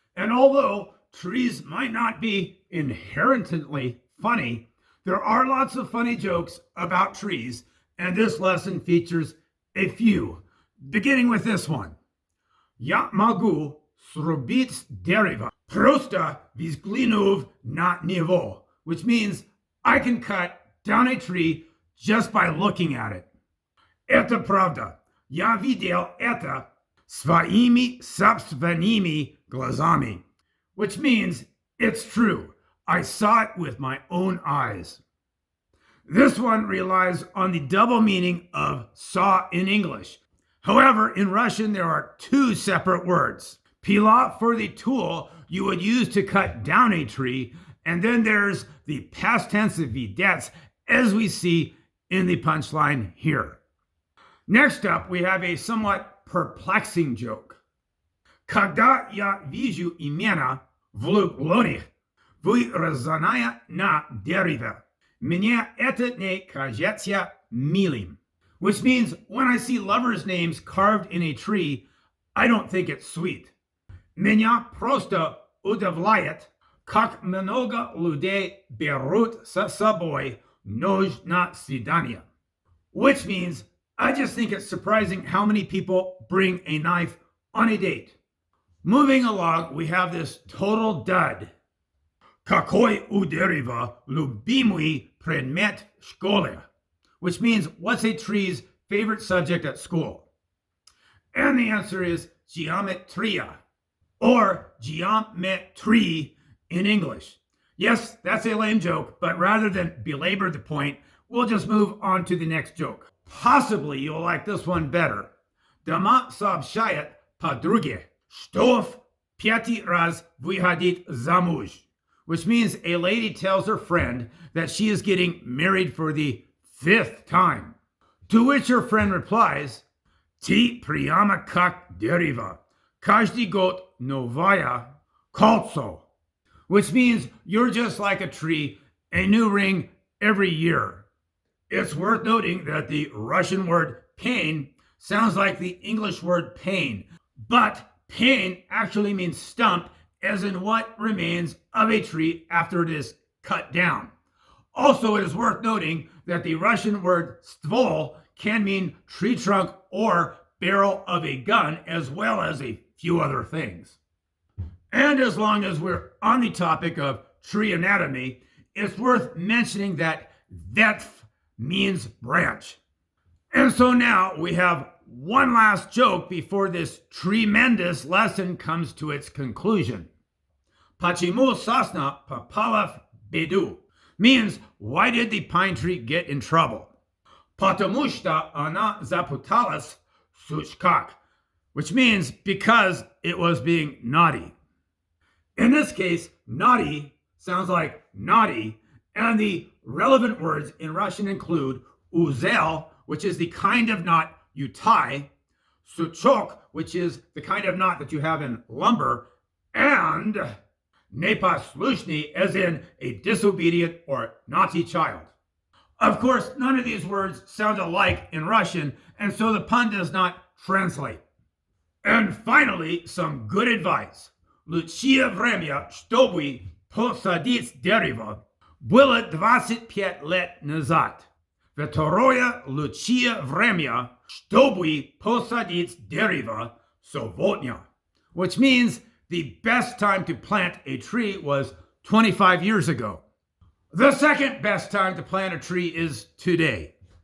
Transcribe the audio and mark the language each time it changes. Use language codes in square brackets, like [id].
[en] And although trees might not be inherently funny, there are lots of funny jokes about trees, and this lesson features a few, beginning with this one. [ru] Я могу срубить дерево, просто взглянув на него, [en] which means I can cut down a tree just by looking at it. [ru] Это правда. Я видел это своими собственными глазами, [en] which means it's true. I saw it with my own eyes. This one relies on the double meaning of saw in English. However, in Russian, there are two separate words. Pila for the tool you would use to cut down a tree, and then there's the past tense of videtь, as we see in the punchline here. Next up, we have a somewhat perplexing joke. [ru] Когда я вижу имена, влюблённых, вырезанные на дереве, мне это не кажется милым. [en] Which means when I see lovers' names carved in a tree, I don't think it's sweet. [ru] Меня просто удивляет, как много людей берут с собой нож на свидание. [en] Which means I just think it's surprising how many people bring a knife on a date. Moving along, we have this total dud. [ru] Какой у дерева любимый предмет в школе? [en] Which means, what's a tree's favorite subject at school? And the answer is geometria, or geometry in English. Yes, that's a lame joke, but rather than belabor the point, we'll just move on to the next joke. Possibly you'll like this one better. [ru] Дама сообщает подруге, что в пятый раз выходит замуж. [en] Which means a lady tells her friend that she is getting married for the 5th time. To which her friend replies, [ru] Ты прямо как дерево. Каждый год новая кольцо. [en] Which means you're just like a tree, a new ring every year. It's worth noting that the Russian word pain sounds like the English word pain, but pain actually means stump, as in what remains of a tree after it is cut down. Also, it is worth noting that the Russian word stvol can mean tree trunk or barrel of a gun, as well as a few other things. And as long as we're on the topic of tree anatomy, it's worth mentioning that vetv means branch. And so now we have one last joke before this tree-mendous lesson comes to its conclusion. [ru] Почему сосна попала в беду? [en] Means, why did the pine tree get in trouble? [ru] Потому что она запуталась в сучках, [en] which means because it was being naughty. In this case, naughty sounds like naughty, and the relevant words in Russian include uzel, which is the kind of knot you tie, suchok, which is the kind of knot that you have in lumber, and nepaslushny, as in a disobedient or naughty child. Of course, none of these words sound alike in Russian, and so the pun does not translate. And finally, some good advice. [ru] Лучшее время, чтобы посадить дерево, было 25 лет назад. Второе лучшее время, чтобы посадить дерево сегодня. [en] Which means the best time to plant a tree was 25 years ago. The second best time to plant a tree is today.